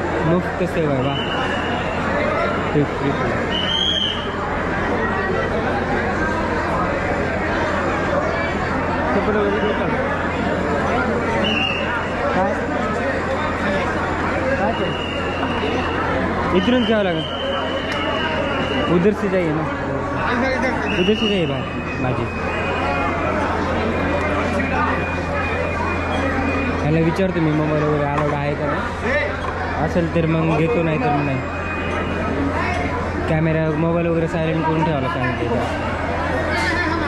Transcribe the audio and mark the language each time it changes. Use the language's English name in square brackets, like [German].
[Marathi] मुफ्त सेवा आहे बा. काय इधरूनच घ्यावं लागेल. [Hindi] उधर से जाइए ना, उधर से जाइए भाजी. [Marathi] त्याला विचारतो मी मोबाईल वगैरे अलाउड आहे का नाही, असेल तर मग घेतो, नाही तर नाही. कॅमेरा मोबाईल वगैरे सायलेंट करून ठेवायला सांगितलं.